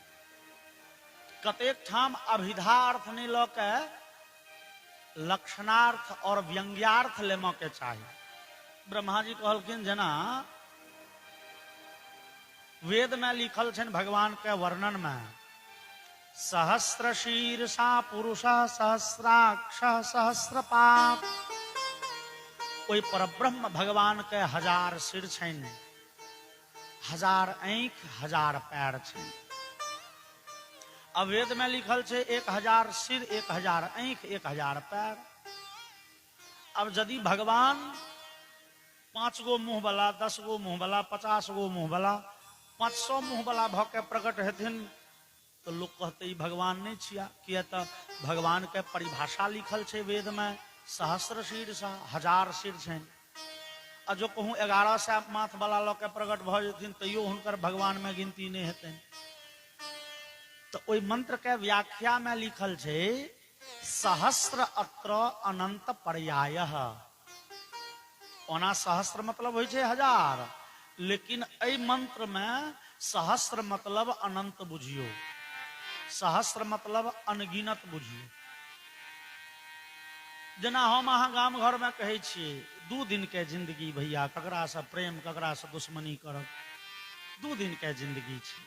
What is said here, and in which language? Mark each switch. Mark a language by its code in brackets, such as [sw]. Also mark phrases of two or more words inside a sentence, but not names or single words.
[mai] कतेक ठाम अभिधा अर्थ नहीं ल के लक्षणार्थ और व्यंग्यार्थ लेमो के चाही। ब्रह्मा जी कहलखिन जेना वेद में लिखल छनि भगवान के वर्णन में, [sa] सहस्र शीर्षा पुरुष सहस्राक्ष सहस्रपाद। [mai] ओइ परब्रह्म भगवान के 1000 सिर छनि, 1000 आंख, 1000 पैर छनि। अब वेद में लिखल छै 1000 सिर, 1000 आंख, 1000 पैर। अब यदि भगवान 5 गो मुंह वाला, 10 गो मुंह वाला, 50 गो मुंह वाला, 500 मुंह वाला भ के प्रकट हेथिन, तो लोग कहते ई भगवान नहीं छिया। किया तो भगवान के परिभाषा लिखल छै वेद में, [sa] सहस्र शीर्षा, [mai] 1000 सिर छनि। आ जो कहूँ 1100 माथ वाला लऽ के प्रकट भ जेथिन तैयो हुनकर भगवान में गिनती नहीं हेतनि। तो ओइ मंत्र के व्याख्या में लिखल छै [sa] सहस्र अत्र अनंत पर्यायः। [mai] ओना सहस्र मतलब होइ छै 1000, लेकिन एहि मंत्र में सहस्र मतलब अनंत बुझियो, सहस्र मतलब अनगिनत बुझियो। जेना हम अहाँ गाम घर में कहै छियै 2 दिन के जिंदगी भैया, ककरा से प्रेम ककरा से दुश्मनी करब, 2 दिन के जिंदगी छै।